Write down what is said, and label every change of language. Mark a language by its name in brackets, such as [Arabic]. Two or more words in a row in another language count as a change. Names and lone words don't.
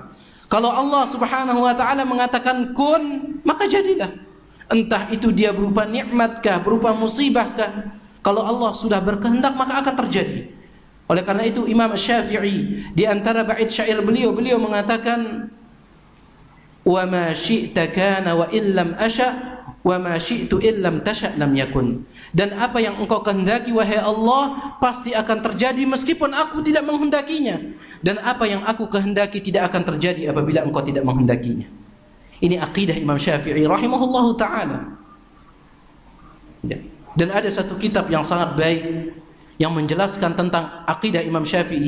[Indonesian] Kalau Allah [Arabic] سبحانه وتعالى [Indonesian] mengatakan kun, maka jadilah. Entah itu dia berupa nikmatkah, berupa musibahkah, kalau Allah sudah berkehendak maka akan terjadi. Oleh karena itu Imam Syafi'i di antara bait syair beliau mengatakan, [Arabic] وما شئت كان وإن لم أشأ وما شئت إن لم تشأ لم يكن. [Indonesian] Dan apa yang engkau kehendaki wahai Allah pasti akan terjadi meskipun aku tidak menghendakinya, dan apa yang aku kehendaki tidak akan terjadi apabila engkau tidak menghendakinya. Ini akidah Imam Syafi'i [Arabic] رحمه الله تعالى. [Indonesian] Dan ada satu kitab yang sangat baik yang menjelaskan tentang akidah Imam Syafi'i.